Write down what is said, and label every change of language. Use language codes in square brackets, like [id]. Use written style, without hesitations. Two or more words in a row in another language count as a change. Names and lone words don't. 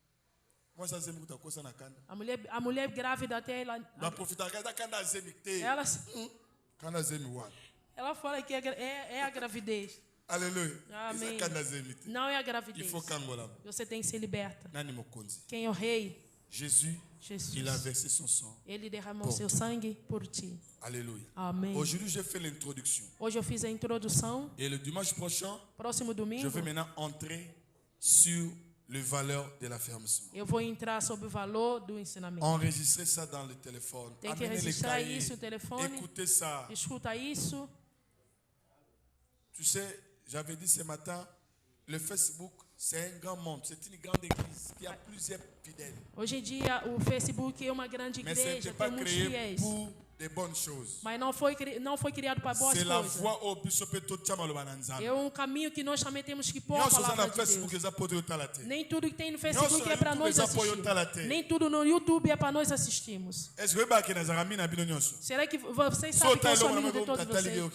[pt] A mulher grávida até ela fala que é a gravidez. Aleluia. Amém. Não é a gravidez. Você tem que ser liberta. Quem é o rei? Jesus. [fr] Il a versé son sang. [pt] Ele derramou seu sangue por ti. [fr] Alléluia. [pt] Amém. [fr] Aujourd'hui, j'ai fait l'introduction. [pt] Hoje eu fiz a introdução. [fr] Et le dimanche prochain, [pt] próximo domingo, [fr] je vais maintenant entrer sur le valeur de l'affermissement. [pt] Eu vou entrar sobre o valor do ensinamento. [fr] Enregistrez ça dans le téléphone. [pt] Tem que registrar isso no telefone. [fr] Écoutez ça. [pt] Escuta isso. [fr] Tu sais, j'avais dit ce matin, le Facebook, c'est un grand monde, c'est une grande église qui a plusieurs fidèles. [pt] Hoje em dia o Facebook é uma grande igreja, tem muitos fiéis. [fr] Des bonnes choses. [pt] Mas não foi criado para boas coisas. É um caminho que nós também temos que pôr a palavra de Deus. Nem tudo que tem no Facebook é para nós assistir. Nem tudo no YouTube é para nós assistirmos. Será que vocês sabem que eu sou amigo de todos vocês?